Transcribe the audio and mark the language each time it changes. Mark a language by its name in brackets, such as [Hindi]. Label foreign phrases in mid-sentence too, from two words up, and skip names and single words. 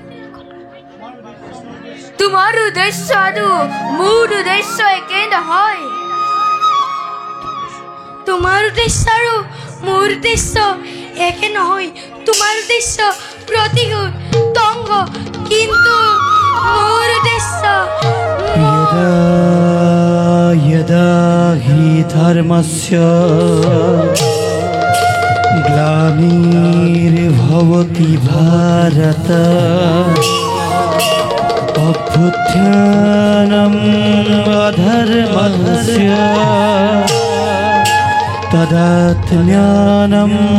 [Assamese] তোমাৰ উদ্দেশ্য আৰু মোৰ উদ্দেশ্য একে নহয়। তোমাৰ উদ্দেশ্য আৰু মোৰ উদ্দেশ্য একে নহয়। তোমাৰ উদ্দেশ্য প্ৰতিশোধ দংগ, কিন্তু মোৰ উদ্দেশ্য [Sanskrit] यदा हि धर्मस्य ग्लानिर्भवति भारत अभ्युत्थानम् अधर्मस्य तदात्म्यानं